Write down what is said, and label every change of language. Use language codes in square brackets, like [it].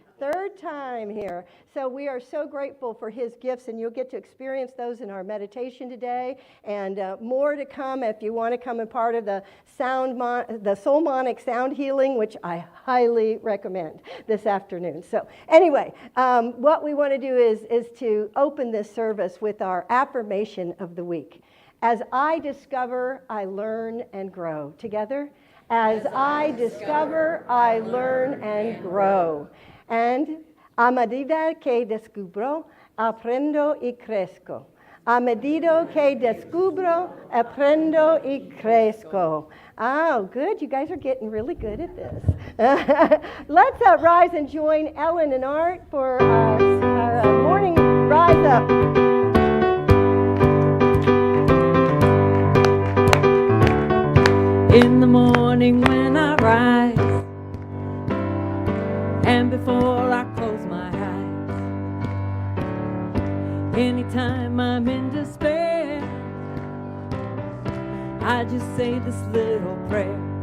[en] Third time here. So we are so grateful for his gifts, and you'll get to experience those in our meditation today, and more to come if you want to come and part of the soulmonic sound healing, which I highly recommend this afternoon. So anyway, what we want to do is to open this service with our affirmation of the week. As I discover, I learn and grow. Together? As I discover, I learn and grow. [es] And a medida que descubro, aprendo y crezco. A medida que descubro, aprendo y crezco. [en] Oh, good. You guys are getting really good at this. Let's rise and join Ellen and Art for our morning rise up. In the morning when I rise, and before I close my eyes, anytime I'm in despair, I just say this little prayer.